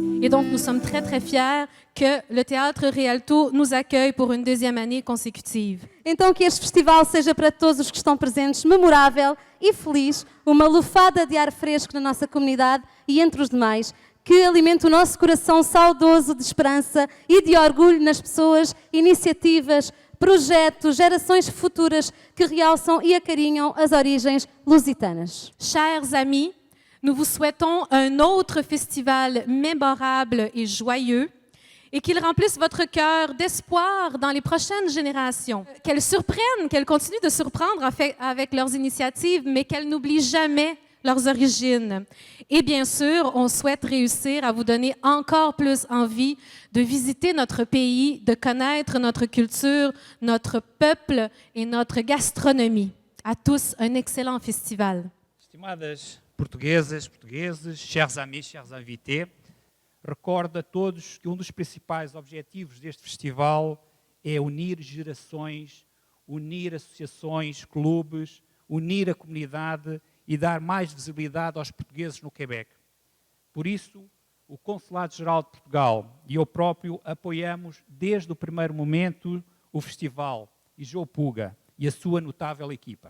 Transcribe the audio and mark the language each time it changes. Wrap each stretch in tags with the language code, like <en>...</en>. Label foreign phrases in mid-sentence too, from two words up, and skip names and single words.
<fr>donc, nous sommes très, très fiers que le Théâtre Rialto nous accueille pour une deuxième année consécutive.</fr> <pt>Então que este festival seja para todos os que estão presentes memorável e feliz, uma lufada de ar fresco na nossa comunidade e entre os demais, que alimente o nosso coração saudoso de esperança e de orgulho nas pessoas, iniciativas, projetos, gerações futuras que realçam e acarinham as origens lusitanas.</pt> <fr>Chers amis, nous vous souhaitons un autre festival mémorable et joyeux et qu'il remplisse votre cœur d'espoir dans les prochaines générations. Qu'elles surprennent, qu'elles continuent de surprendre avec leurs initiatives, mais qu'elles n'oublient jamais leurs origines. Et bien sûr, on souhaite réussir à vous donner encore plus envie de visiter notre pays, de connaître notre culture, notre peuple et notre gastronomie. À tous, un excellent festival.</fr> <pt>Estimadas portuguesas, portugueses,</pt> <fr>chers amis, chers invités,</fr> <pt>recordo a todos que um dos principais objetivos deste festival é unir gerações, unir associações, clubes, unir a comunidade e dar mais visibilidade aos portugueses no Quebec. Por isso, o Consulado-Geral de Portugal e eu próprio apoiamos desde o primeiro momento o festival e João Puga e a sua notável equipa.</pt>